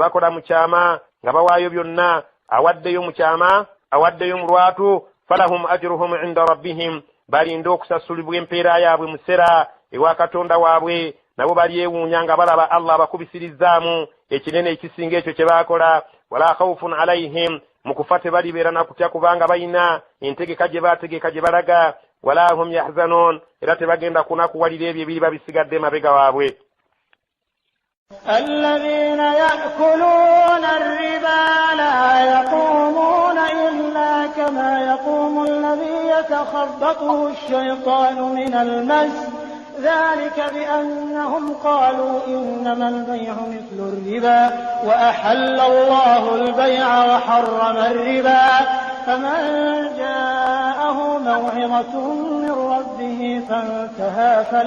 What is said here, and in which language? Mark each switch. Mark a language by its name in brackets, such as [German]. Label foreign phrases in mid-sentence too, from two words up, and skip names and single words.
[Ganda] bakola mukyama nga bawaayo byonna awaddeyo mukyama awaddeyo mu lwatu [Arabic] فلهم أجرهم عند ربهم [Ganda] balinda okusasulibwa empeera yaabwe musera ewa Katonda waabwe nabo balyewuunya nga balaba Allah abakubisirizaamu ekinene ekisinga ekyo kye baakola [Arabic] ولا خوف عليهم [Ganda] mu kufa tebalibeera na kutya kubanga balina entegeka gye baategeka gye balaga [Arabic] ولا هم يحزنون [Ganda] era tebagenda kunakuwalira ebyo ebiri babisigadde mabega waabwe. [Arabic] الذين يأكلون الربا لا يقومون إلا كما يقوم الذي يتخبطه الشيطان من المس ذلك بأنهم قالوا إنما البيع مثل الربا وأحل الله البيع وحرم الربا فمن جاءه موعظة من ربه فانتهى